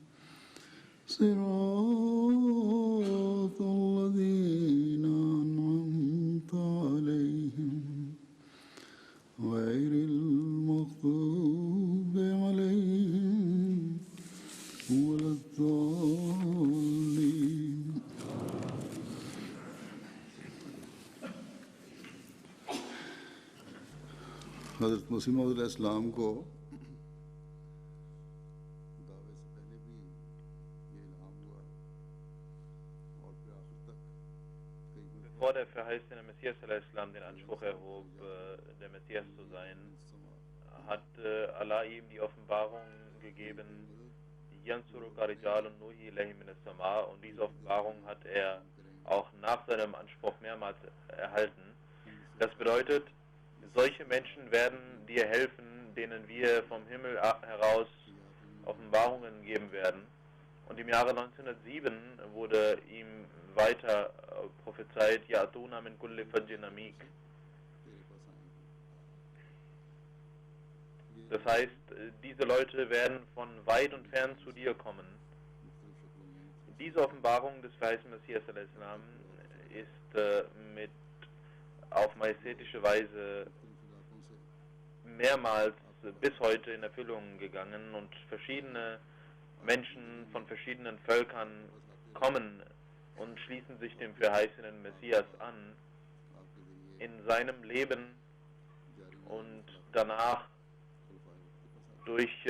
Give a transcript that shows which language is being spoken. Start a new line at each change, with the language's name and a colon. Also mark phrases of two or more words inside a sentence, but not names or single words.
Arabic: صراط الذين أنعمت عليهم غير المغضوب عليهم ولا الضالين.
Urdu: حضرت مسیح موعود علیہ السلام کو دعوے سے پہلے بھی یہ الہام ہوا اور پھر آخر تک کئی
German: Bevor der verheißene Messias al-Islam den Anspruch erhob, der Messias zu sein, hat Allah ihm die Offenbarung gegeben,
Arabic: ينصرك رجال نوحي إليهم من السماء,
German: und diese Offenbarung hat er auch nach seinem Anspruch mehrmals erhalten. Das bedeutet, solche Menschen werden dir helfen, denen wir vom Himmel heraus Offenbarungen geben werden. Und im Jahre 1907 wurde ihm weiter prophezeit,
Arabic: يأتون من كل فج عميق.
German: Das heißt, diese Leute werden von weit und fern zu dir kommen. Diese Offenbarung des verheißenen Messias al-Islam ist auf majestätische Weise mehrmals bis heute in Erfüllung gegangen, und verschiedene Menschen von verschiedenen Völkern kommen und schließen sich dem verheißenen Messias an in seinem Leben, und danach durch